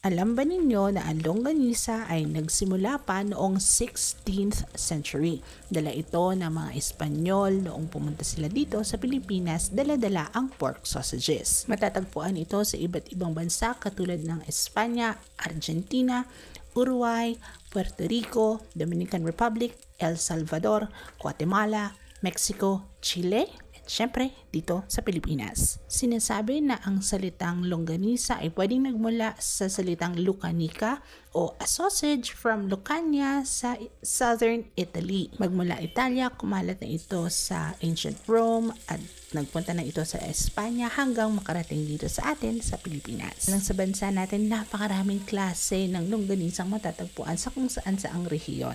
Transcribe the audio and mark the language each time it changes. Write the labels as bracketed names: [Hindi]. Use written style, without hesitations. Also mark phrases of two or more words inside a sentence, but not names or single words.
[Filipino] Alam ba ninyo na ang longganisa ay nagsimula pa noong [English] 16th century? [Filipino] Dala ito ng mga Espanyol noong pumunta sila dito sa Pilipinas, dala-dala ang [English] pork sausages. [Filipino] Matatagpuan ito sa iba't ibang bansa katulad ng Espanya, Argentina, Uruguay, Puerto Rico, Dominican Republic, El Salvador, Guatemala, Mexico, Chile, Siyempre, dito sa Pilipinas. Sinasabi na ang salitang longganisa ay pwedeng nagmula sa salitang lucanica o [English] a sausage from Lucania [Filipino] sa [English] southern Italy. [Filipino] Magmula Italia, kumalat na ito sa [English] ancient Rome [Filipino] at nagpunta na ito sa Espanya hanggang makarating dito sa atin sa Pilipinas. Nang sa bansa natin, napakaraming klase ng longganisang matatagpuan sa kung saan saang rehiyon.